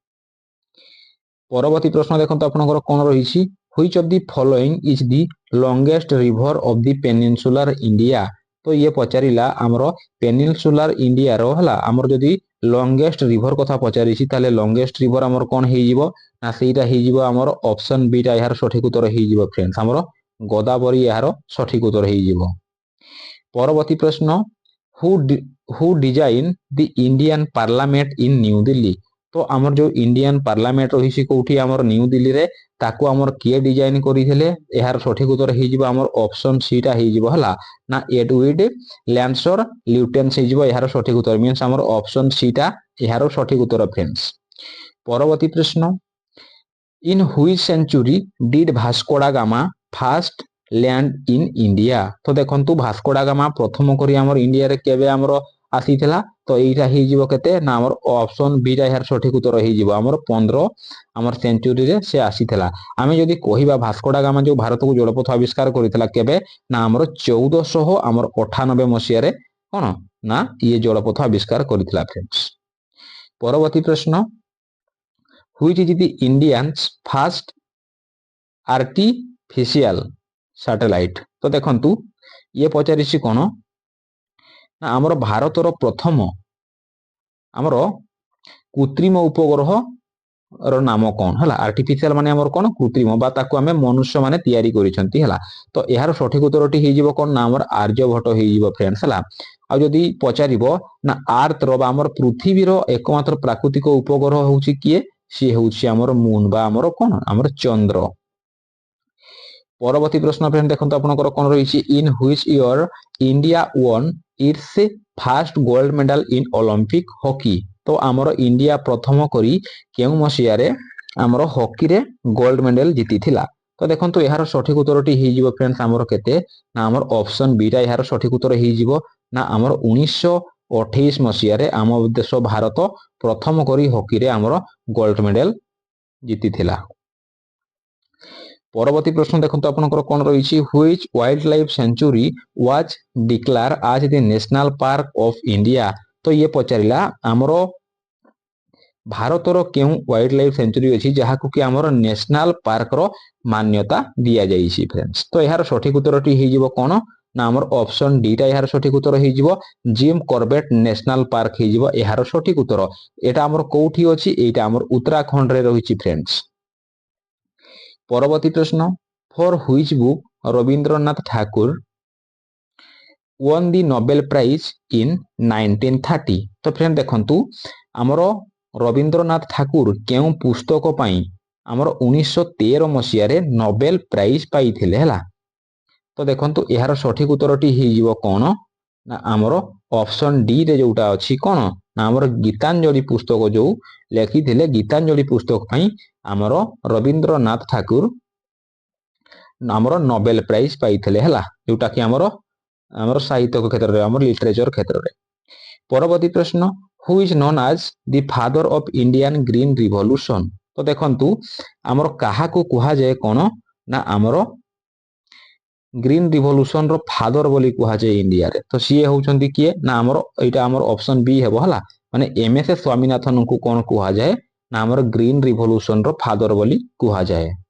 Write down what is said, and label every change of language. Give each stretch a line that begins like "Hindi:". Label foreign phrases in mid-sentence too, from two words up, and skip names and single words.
Odia: ପରବର୍ତ୍ତୀ ପ୍ରଶ୍ନ ଦେଖନ୍ତୁ ଆପଣଙ୍କର କଣ ରହିଛି,
English: which of the following is the longest river of the peninsular India?
Odia: ତ ଇଏ ପଚାରିଲା ଆମର peninsular ଇଣ୍ଡିଆର ହେଲା ଆମର ଯଦି
English: longest river
Odia: କଥା ପଚାରିଛି ତାହେଲେ
English: longest river
Odia: ଆମର କଣ ହେଇଯିବ ନା ସେଇଟା ହେଇଯିବ ଆମର
English: option B
Odia: ଟା ଏହାର ସଠିକ ଉତ୍ତର ହେଇଯିବ ଫ୍ରେଣ୍ଡସ୍, ଆମର ଗୋଦାବରୀ ଏହାର ସଠିକ ଉତ୍ତର ହେଇଯିବ। ପରବର୍ତ୍ତୀ ପ୍ରଶ୍ନ,
English: who design the Indian Parliament in New Delhi?
Odia: ତ ଆମର ଯୋଉ ଇଣ୍ଡିଆନ ପାର୍ଲାମେଣ୍ଟ ରହିଛି କୋଉଠି ଆମର ନ୍ୟୁ ଦିଲ୍ଲୀରେ, ତାକୁ ଆମର କିଏ ଡିଜାଇନ କରିଥିଲେ? ଏହାର ସଠିକ ଉତ୍ତର ହେଇଯିବ ଆମର
English: option C
Odia: ଟା ହେଇଯିବ ହେଲା ନା ଏଡୱିଡ ଲ୍ୟାନ୍ସର ଲ୍ୟୁଟେନ୍ସ ହେଇଯିବ ଏହାର ସଠିକ ଉତ୍ତର, ମିନ୍ସ ଆମର
English: option C
Odia: ଟା ଏହାର ସଠିକ ଉତ୍ତର ଫ୍ରେଣ୍ଡସ୍। ପରବର୍ତ୍ତୀ ପ୍ରଶ୍ନ,
English: in which century did Vasco da Gama first land in India?
Odia: ତ ଦେଖନ୍ତୁ ଭାସ୍କୋ ଡା ଗାମା ପ୍ରଥମ କରି ଆମର ଇଣ୍ଡିଆରେ କେବେ ଆମର ଆସିଥିଲା? ତ ଏଇଟା ହେଇଯିବ କେତେ ନା ଆମର
English: option B
Odia: ଟା ଏହାର ସଠିକ ଉତ୍ତର ହେଇଯିବ ଆମର 15 ଆମର ସେଞ୍ଚୁରୀରେ ସେ ଆସିଥିଲା। ଆମେ ଯଦି କହିବା ଭାସ୍କୋ ଡା ଗାମା ଯୋଉ ଭାରତକୁ ଜଳପଥ ଆବିଷ୍କାର କରିଥିଲା କେବେ ନା ଆମର 1498 ମସିହାରେ କଣ ନା ଇଏ ଜଳପଥ ଆବିଷ୍କାର କରିଥିଲା ଫ୍ରେଣ୍ଡସ୍। ପରବର୍ତ୍ତୀ ପ୍ରଶ୍ନ,
English: which is the Indian's first artificial satellite?
Odia: ତ ଦେଖନ୍ତୁ ଇଏ ପଚାରିଛି କଣ ନା ଆମର ଭାରତର ପ୍ରଥମ ଆମର କୃତ୍ରିମ ଉପଗ୍ରହ ର ନାମ କଣ ହେଲା? ଆର୍ଟିଫିସିଆଲ ମାନେ ଆମର କଣ କୃତ୍ରିମ ବା ତାକୁ ଆମେ ମନୁଷ୍ୟ ମାନେ ତିଆରି କରିଛନ୍ତି ହେଲା। ତ ଏହାର ସଠିକ ଉତ୍ତରଟି ହେଇଯିବ କଣ ନା ଆମର ଆର୍ଯ୍ୟଭଟ୍ଟ ହେଇଯିବ ଫ୍ରେଣ୍ଡସ୍ ହେଲା। ଆଉ ଯଦି ପଚାରିବ ନା ଆର୍ଥର ବା ଆମର ପୃଥିବୀର ଏକମାତ୍ର ପ୍ରାକୃତିକ ଉପଗ୍ରହ ହଉଛି କିଏ? ସିଏ ହଉଛି ଆମର ମୁନ ବା ଆମର କଣ ଆମର ଚନ୍ଦ୍ର। ପରବର୍ତ୍ତୀ ପ୍ରଶ୍ନ ଫ୍ରେଣ୍ଡ ଦେଖନ୍ତୁ ଆପଣଙ୍କର କଣ ରହିଛି,
English: in which year India won its first gold medal in Olympic hockey?
Odia: ତ ଆମର ଇଣ୍ଡିଆ ପ୍ରଥମ କରି କେଉଁ ମସିହାରେ ଆମର ହକିରେ
English: gold medal
Odia: ଜିତିଥିଲା? ତ ଦେଖନ୍ତୁ ଏହାର ସଠିକ ଉତ୍ତରଟି ହେଇଯିବ ଫ୍ରେଣ୍ଡସ୍ ଆମର କେତେ ନା ଆମର
English: option B
Odia: ଟା ଏହାର ସଠିକ ଉତ୍ତର ହେଇଯିବ ନା ଆମର 1928 ମସିହାରେ ଆମ ଦେଶ ଭାରତ ପ୍ରଥମ କରି ହକିରେ ଆମର
English: gold medal
Odia: ଜିତିଥିଲା। ପରବର୍ତ୍ତୀ ପ୍ରଶ୍ନ ଦେଖନ୍ତୁ ଆପଣଙ୍କର କଣ ରହିଛି,
English: which wildlife sanctuary was declared as the national park of India?
Odia: ତ ଇଏ ପଚାରିଲା ଆମର ଭାରତର କେଉଁ
English: wildlife sanctuary
Odia: ଅଛି ଯାହାକୁ କି ଆମର
English: national parkର
Odia: ମାନ୍ୟତା ଦିଆଯାଇଛି ଫ୍ରେଣ୍ଡସ୍। ତ ଏହାର ସଠିକ ଉତ୍ତରଟି ହେଇଯିବ କଣ ନା ଆମର
English: option D
Odia: ଟା ଏହାର ସଠିକ ଉତ୍ତର ହେଇଯିବ, ଜିମ୍ କର୍ବେଟ ନ୍ୟାସନାଲ ପାର୍କ ହେଇଯିବ ଏହାର ସଠିକ ଉତ୍ତର। ଏଟା ଆମର କୋଉଠି ଅଛି? ଏଇଟା ଆମର ଉତ୍ତରାଖଣ୍ଡରେ ରହିଛି ଫ୍ରେଣ୍ଡସ୍। ପରବର୍ତ୍ତୀ ପ୍ରଶ୍ନ,
English: for which book ରବୀନ୍ଦ୍ରନାଥ ଠାକୁର won the Nobel Prize in 1930?
Odia: ତ ଫ୍ରେଣ୍ଡ ଦେଖନ୍ତୁ ଆମର ରବୀନ୍ଦ୍ରନାଥ ଠାକୁର କେଉଁ ପୁସ୍ତକ ପାଇଁ ଆମର 1913 ମସିହାରେ ନୋବେଲ ପ୍ରାଇଜ ପାଇଥିଲେ ହେଲା। ତ ଦେଖନ୍ତୁ ଏହାର ସଠିକ ଉତ୍ତରଟି ହେଇଯିବ କଣ ନା ଆମର
English: option D
Odia: ରେ ଯୋଉଟା ଅଛି କଣ ନା ଆମର ଗୀତାଞ୍ଜଳି ପୁସ୍ତକ ଯୋଉ ଲେଖିଥିଲେ, ଗୀତାଞ୍ଜଳି ପୁସ୍ତକ ପାଇଁ ଆମର ରବୀନ୍ଦ୍ରନାଥ ଠାକୁର ଆମର ନୋବେଲ ପ୍ରାଇଜ ପାଇଥିଲେ ହେଲା, ଯୋଉଟା କି ଆମର ସାହିତ୍ୟ କ୍ଷେତ୍ରରେ ଆମର ଲିଟରେଚର କ୍ଷେତ୍ରରେ। ପରବର୍ତ୍ତୀ ପ୍ରଶ୍ନ,
English: who is known as the father of Indian green revolution?
Odia: ତ ଦେଖନ୍ତୁ ଆମର କାହାକୁ କୁହାଯାଏ କଣ ନା ଆମର
English: green revolution
Odia: ର ଫାଦର ବୋଲି କୁହାଯାଏ ଇଣ୍ଡିଆରେ। ତ ସିଏ ହଉଛନ୍ତି କିଏ ନା ଆମର ଏଇଟା ଆମର
English: option B
Odia: ହେବ ହେଲା, ମାନେ MS ସ୍ୱାମୀନାଥନଙ୍କୁ କଣ କୁହାଯାଏ ନା ଆମର
English: green revolution
Odia: ର ଫାଦର ବୋଲି କୁହାଯାଏ।